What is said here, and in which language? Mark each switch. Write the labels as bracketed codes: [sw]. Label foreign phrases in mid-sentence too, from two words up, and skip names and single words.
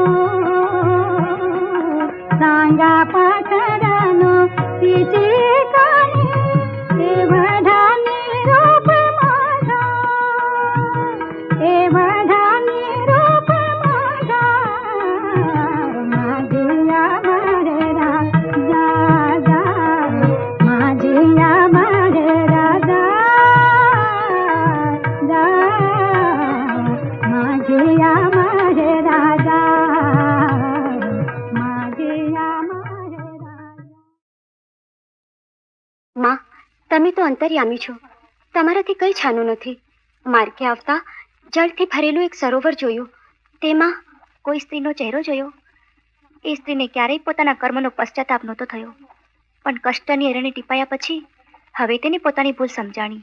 [mr] सांगा पाखरानो तिची काणी एवढा निरोप माझा एवढा निरोप माझा माझी या माहेरा जा जा माझी या माहेरा जा जा माझी या माहेरा जा माझी या माहेरा [gu] માં તમે તો અંતર્યામી છો. તમારાથી કંઈ છાનું નથી. માર્ગે આવતા જળથી ભરેલું એક સરોવર જોયું. તેમાં કોઈ સ્ત્રીનો ચહેરો જોયો. એ સ્ત્રીને ક્યારેય પોતાના કર્મનો પશ્ચાતાપ નહોતો થયો, પણ કષ્ટની એરણે ટીપાયા પછી હવે તેને પોતાની ભૂલ સમજાણી.